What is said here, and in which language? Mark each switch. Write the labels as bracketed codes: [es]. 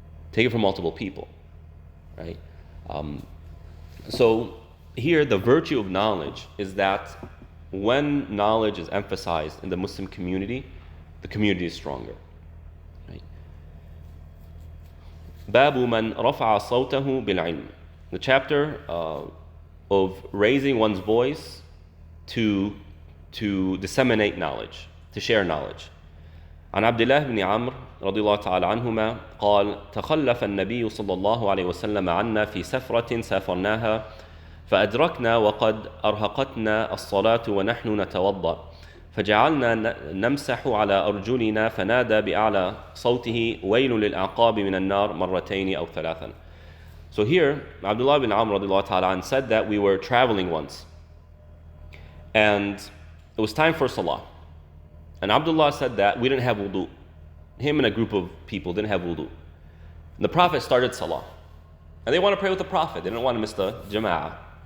[en] Take it from multiple people, right? So here, the virtue of knowledge is that when knowledge is emphasized in the Muslim community, the community is stronger, right? [ar] باب من رفع صوته بالعلم. [en] The chapter of raising one's voice to disseminate knowledge, to share knowledge. [ar] عن عبد الله بن عمرو رضي الله تعالى عنهما قال تخلف النبي صلى الله عليه وسلم عنا في سفرة سافرناها فأدركنا وقد أرهقتنا الصلاة ونحن نتوضأ فجعلنا نمسح على أرجلنا فنادى بأعلى صوته ويل للأعقاب من النار مرتين أو ثلاثا. [en] So here, Abdullah bin Amr [ar] رضي الله تعالى عنه [en] said that we were traveling once and it was time for salah. And Abdullah said that we didn't have wudu. Him and a group of people didn't have wudu. And the Prophet started salah. And they want to pray with the Prophet. They didn't want to miss the jama'ah.